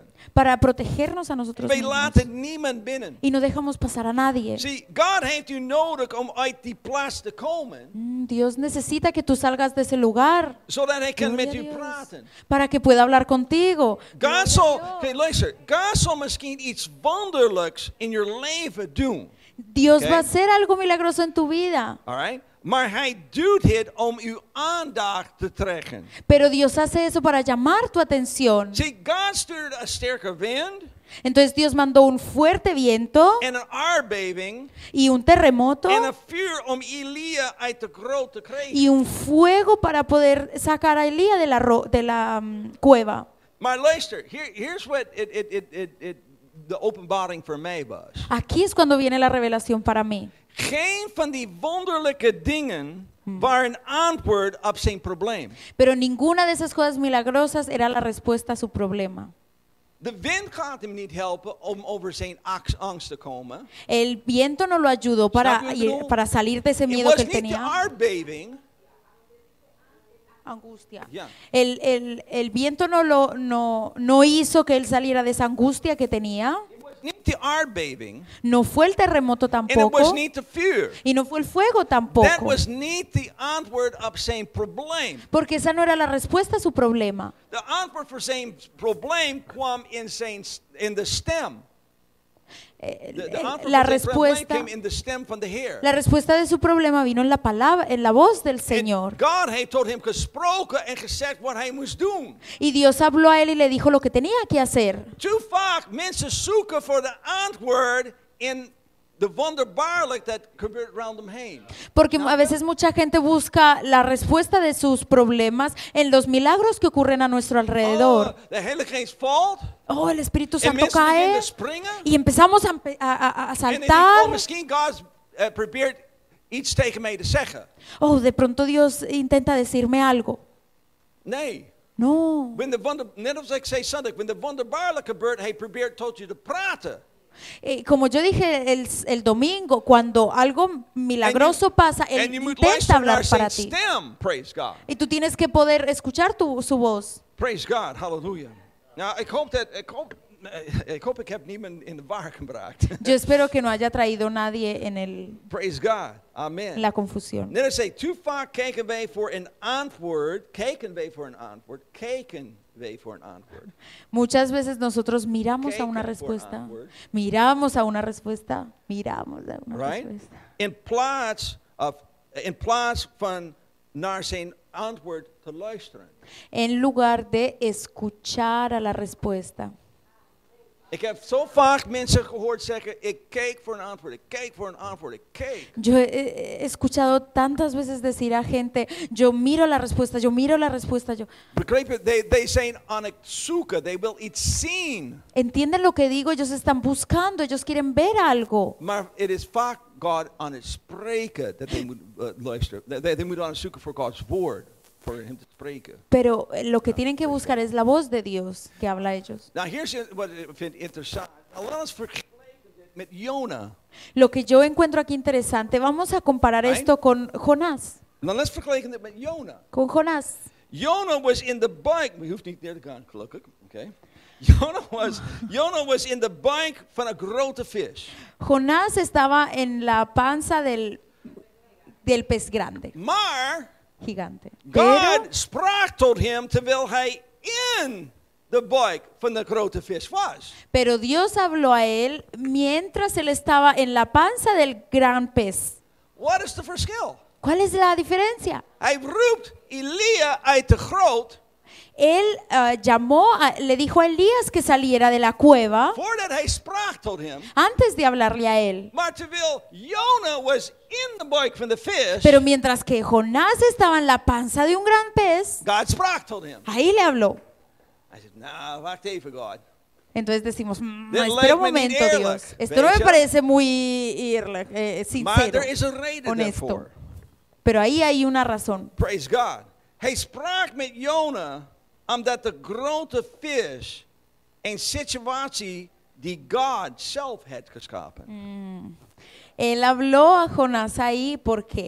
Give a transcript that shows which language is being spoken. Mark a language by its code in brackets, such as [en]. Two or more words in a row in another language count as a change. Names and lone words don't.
[es] para protegernos a nosotros [nl] Wij [es] mismos. [nl] laten niemand binnen. [es] Y no dejamos pasar a nadie. [nl] Zie, God heeft u nodig om uit die plaats te komen, [es] Dios necesita que tú salgas de ese lugar [nl] zodat hij kan [es] Gloria [nl] met [es] a [nl] u [es] Dios. [nl] praten. [es] para que pueda hablar contigo. [nl] God zal misschien iets wonderlijks in je leven doen. [es] Dios Okay. va a hacer algo milagroso en tu vida. [en] All right? [nl] Maar hij doet het om uw aandacht te trekken. [es] Pero Dios hace eso para llamar tu atención. [nl] See, God stuurde een sterke wind [es] Entonces Dios mandó un fuerte viento [nl] en een aardbeving [es] y un terremoto [nl] en een vuur om Elia uit de grot te krijgen. [es] y un fuego para poder sacar a Elías de la cueva. [nl] Maar luister, [en] here's what [nl] de openbaring voor mij was. [es] Aquí es cuando viene la revelación para mí. [nl] Geen van die wonderlijke dingen waren antwoord op zijn probleem. [es] Pero ninguna de esas cosas milagrosas era la respuesta a su problema. [nl] De wind gaat hem niet helpen om over zijn angst te komen. [es] El viento no lo ayudó para salir de ese [nl] Het [es] miedo [nl] was [es] que él [nl] niet de [es] tenía. [nl] aardbeving. [es] Angustia. [nl] Ja. [es] El viento no hizo que él saliera de esa angustia que tenía. [nl] Het was niet de aardbeving. [es] No fue el terremoto [nl] En het [es] tampoco. [nl] was niet de vuur. [es] Y no fue el fuego [nl] Dat [es] tampoco. [nl] was niet de antwoord op zijn probleem. [es] Porque esa no era la respuesta a su problema. [nl] De antwoord voor zijn probleem kwam in de stem. De antwoord [es] La [nl] voor zijn probleem [es] respuesta, [nl] kwam in de stem van de Heer. [es] la respuesta de su problema vino en la palabra, en la voz del [nl] En [es] Señor. [nl] God heeft tot hem gesproken en gezegd wat hij moest doen. [es] Y Dios habló a él y le dijo lo que tenía que hacer. [nl] Te vaak mensen zoeken voor de antwoord in de wonderbaarlijk dat gebeurt rondom heen. [es] Porque a veces mucha gente busca la respuesta de sus problemas en los milagros que ocurren a nuestro alrededor. [nl] De Heilige Geest valt [es] Oh, el Espíritu [nl] en [es] Santo [nl] mensen beginnen [es] cae [nl] te springen. [es] y empezamos a [nl] En ik denk, [es] saltar. [nl] misschien God probeert iets tegen mij te zeggen. [es] Oh, de pronto Dios intenta decirme algo. [nl] Nee. [es] No. [nl] Net als ik zei zondag, wanneer de wonderbaarlijk gebeurt, hij probeert tot je te praten. [es] Como yo dije el domingo, cuando algo milagroso pasa, Él [nl] En je moet [es] intenta [nl] luisteren naar [es] hablar para [nl] zijn [es] ti. [nl] stem. [en] Praise God. [es] Y tú tienes que poder escuchar su voz. [en] Praise God. Hallelujah. [nl] Nou, ik hoop ik heb niemand in de war gebracht. [es] Yo espero que no haya traído nadie [en] Praise God. Amen. [es] en la confusión. [nl] Net als zei, te vaak kijken wij voor een antwoord. [es] Muchas veces nosotros miramos a una [nl] Kijken voor [es] respuesta, [nl] antwoord. [es] miramos a una respuesta, miramos a una Right? respuesta. [nl] In plaats van naar zijn antwoord te luisteren. [es] En lugar de escuchar a la respuesta. [nl] Ik heb zo vaak mensen gehoord zeggen, ik kijk voor een antwoord, ik kijk voor een antwoord, ik kijk. [es] Yo he escuchado tantas veces decir a gente, yo miro la respuesta, yo miro la respuesta, yo. [nl] Begrijp je? They zijn aan het zoeken, [en] they will [nl] iets zien. [es] ¿Entienden lo que digo? Ellos están buscando, ellos quieren ver algo. [nl] Maar het is vaak God aan het spreken dat they moeten luisteren. They moeten aan het zoeken voor Gods woord, voor hem te spreken. [es] Pero lo que tienen que buscar es la voz de Dios que habla a ellos. [nl] Nou, hier is wat ik vind interessant. Nou, laat ons vergelijken dit met Jona. [es] Lo que yo encuentro aquí interesante, vamos a comparar Right. esto con Jonás. [nl] Nou, let's vergelijken dit met Jona. [es] Con Jonás. [nl] Jona was in the buik. Je hoeft niet neer te gaan, gelukkig. Okay. Jona was in de buik van een grote vis. [es] Jonás estaba en la panza del pez grande, [nl] Maar [es] gigante. [nl] God sprak tot hem terwijl hij in de buik van de grote vis was. [es] Pero Dios habló a él mientras él estaba en la panza del gran pez. [nl] Wat is de verschil? [es] ¿Cuál es la diferencia? [nl] Hij roept Elia uit de grot [es] Él le dijo a Elías que saliera de la cueva [nl] voordat hij sprak tot hem. [es] antes de hablarle a él. [nl] Maar terwijl Jona was in de buik van de vis, [es] Pero mientras que Jonás estaba en la panza de un gran pez, [nl] God sprak tot hem. [es] ahí le habló. [nl] Hij zegt, nou, wacht even God. [es] Entonces decimos, [nl] Dit [es] espera [nl] lijkt [es] un [nl] me niet [es] momento [nl] eerlijk, [es] Dios. Esto no [nl] weet [es] me [nl] je? [es] parece muy [nl] Maar [es] sincero, [nl] er is een reden [es] honesto. [nl] daarvoor. [es] Pero ahí hay una razón. [en] Praise God. [nl] Hij sprak met Jona omdat de grote vis een situatie die God zelf had geschapen. [es] Él habló a Jonás ahí, ¿por qué?